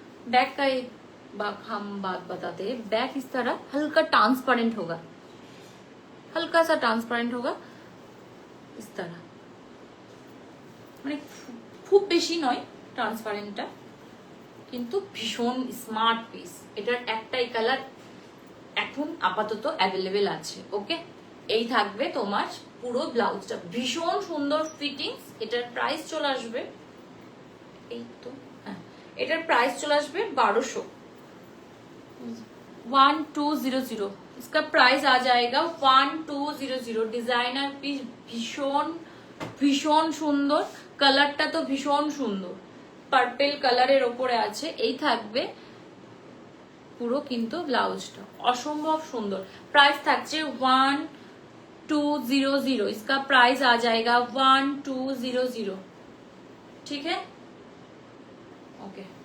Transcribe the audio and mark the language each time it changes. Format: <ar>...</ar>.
<hi>Back का एक हम बात बताते हैं, बैक इस तरह हल्का ट्रांसपेरेंट होगा, हल्का सा ट्रांसपेरेंट होगा, इस तरह,</hi> <bn>মানে খুব বেশি নয় ট্রান্সপারেন্টটা, কিন্তু ভীষণ স্মার্ট পিস। এটার একটাই কালার এখন আপাতত অ্যাভেলেবেল আছে, ওকে। এই থাকবে তোমার পুরো ব্লাউজটা, ভীষণ সুন্দর ফিটিংস। এটার প্রাইস চলে আসবে, এই তো হ্যাঁ, এটার প্রাইস চলে আসবে 1200।</bn> <hi>इसका प्राइस आ जाएगा 1200। डिजाइनर पीस,</hi> <bn>भीषण भीषण সুন্দর, কালারটা তো ভীষণ সুন্দর, পার্পল কালারের ওপরে আছে। এই থাকবে পুরো কিন্তু ব্লাউজটা অসম্ভব সুন্দর। প্রাইস থাকছে 1200।</bn> <hi>इसका प्राइस आ जाएगा 1200, ठीक है, ओके।</hi>